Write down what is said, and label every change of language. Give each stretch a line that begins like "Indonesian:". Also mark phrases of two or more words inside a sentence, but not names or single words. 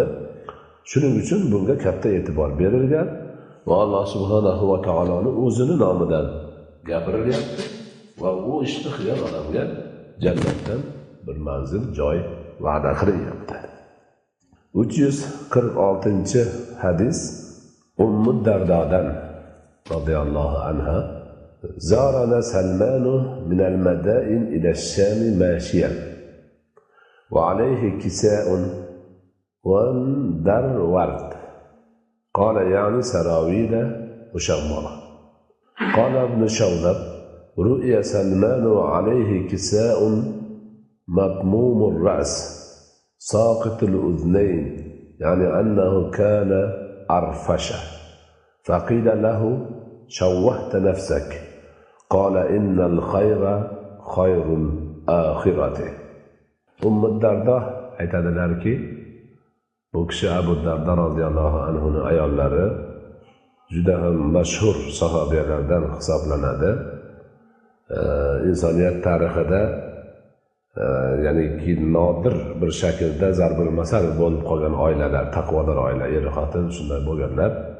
Uzbek: Shuning uchun bunga katta e'tibor berilgan va Alloh subhanahu va taoloning o'zini nomidan gapirilyapti. Va u ishni qilgan odamga jannatdan bir manzil, joy va'da qilyapti.
Arabic: 346 hadis Ummu Dardodan رضي الله عنها: زارنا سلمان من المدائن إلى الشام ماشيا وعليه كساء وندر ورد. قال يعني سراويل مشمرة. قال ابن شوذب: رؤي سلمان عليه كساء مطموم الرأس ساقط الأذنين، يعني أنه كان أرفشة. فقيل له: شوهت نفسك. قال: إن الخير خير الآخرة.
Uzbek: الدرداء aytadilarki, bu kishi Abu Darda roziyallohu anhuning ayollari juda ham mashhur sahobiyalardan hisoblanadi. İnsoniyat tarixida ya'ni nodir bir shaklda zarbul masal bo'lib qolgan oilalar, taqvodor oila, er xotin shunday bo'lganlar.